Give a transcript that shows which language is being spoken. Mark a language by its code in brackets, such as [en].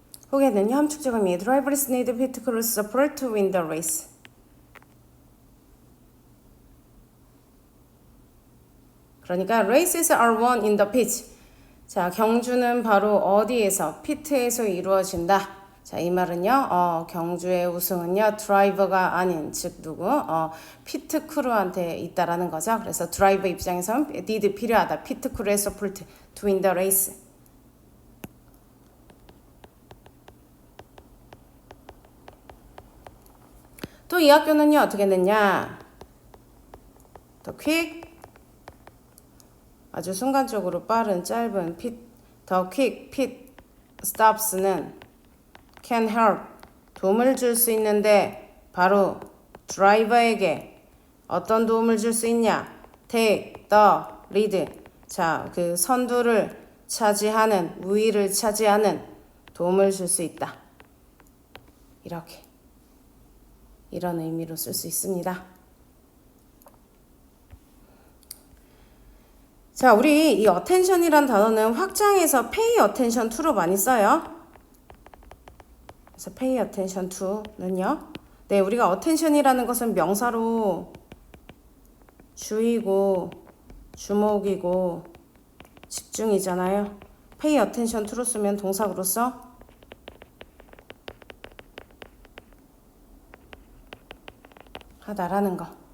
[ko] 후에는요, 함축적 의미 [en] Drivers need pit crew support to win the race. [ko] 그러니까 [en] races are won in the pit. [ko] 자, 경주는 바로 어디에서? 피트에서 이루어진다. 자, 이 말은요, 경주의 우승은요, 드라이버가 아닌, 즉, 누구? 피트 크루한테 있다라는 거죠. 그래서 드라이버 입장에서는 need 필요하다. 피트 크루의 [en] support to win the race. [ko] 또 이 학교는요, 어떻게 됐냐? [en] The quick, [ko] 아주 순간적으로 빠른, 짧은 [en] the quick pit stops [ko] 는 [en] can help, [ko] 도움을 줄 수 있는데 바로 드라이버에게 어떤 도움을 줄 수 있냐? [en] take the lead. [ko] 자, 그 선두를 차지하는, 우위를 차지하는 도움을 줄 수 있다. 이렇게. 이런 의미로 쓸 수 있습니다. 자, 우리 이 attention이란 단어는 확장해서 [en] pay attention to [ko] 로 많이 써요. 그래서 [en] pay attention to는요. [ko] 네, 우리가 attention이라는 것은 명사로 주의고 주목이고 집중이잖아요. [en] pay attention to [ko] 로 쓰면 동사로서 하다라는 거.